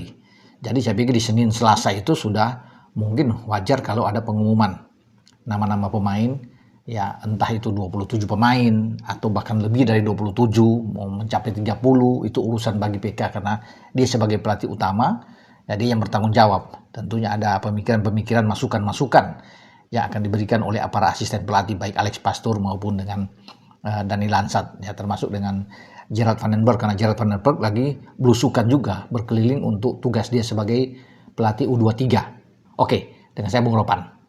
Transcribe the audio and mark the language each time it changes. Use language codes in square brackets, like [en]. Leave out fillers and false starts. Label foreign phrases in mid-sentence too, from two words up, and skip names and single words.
[id] Jadi saya pikir di Senin Selasa itu sudah mungkin wajar kalau ada pengumuman nama-nama pemain ya entah itu 27 pemain atau bahkan lebih dari 27, mau mencapai 30, itu urusan bagi PK karena dia sebagai pelatih utama, ya dia yang bertanggung jawab. Tentunya ada pemikiran-pemikiran, masukan-masukan yang akan diberikan oleh para asisten pelatih baik Alex Pastoor maupun dengan Dani Lansat, ya termasuk dengan Gerard van den Berg, karena Gerard van den Berg lagi belusukan juga berkeliling untuk tugas dia sebagai pelatih U23. Oke, dengan saya Bung Ropan.